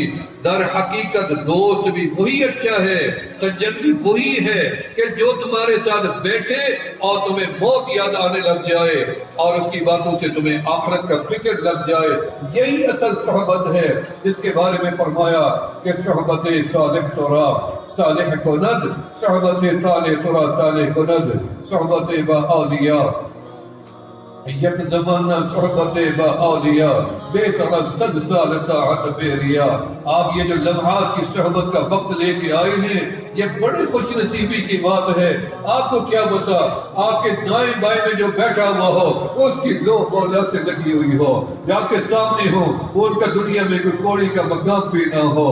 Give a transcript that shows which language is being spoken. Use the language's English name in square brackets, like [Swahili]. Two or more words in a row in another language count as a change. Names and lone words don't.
[Urdu] در حقیقت دوست بھی وہی اچھا ہے، سجن بھی وہی ہے کہ جو تمہارے ساتھ بیٹھے اور تمہیں موت یاد آنے لگ جائے اور اس کی باتوں سے تمہیں آخرت کا فکر لگ جائے۔ یہی اصل صحبت ہے جس کے بارے میں فرمایا کہ [Persian] صحبت صالح ترا صالح کند، صحبت طالح ترا طالح کند، صحبت با اولیاء یک زمانہ صحبت با اولیاء بے طرح صد سال طاعت بیریا۔ [Urdu] آپ یہ جو لمحات کی صحبت کا وقت لے کے آئے ہیں یہ بڑی خوش نصیبی کی بات ہے۔ آپ کو کیا بتا، آپ کے دائیں بائیں میں جو بیٹھا ہوا ہو اس کی لو مولا سے لگی ہوئی ہو، جو آپ کے سامنے ہو وہ ان کا دنیا میں کوئی کوڑی کا مقام بھی نہ ہو۔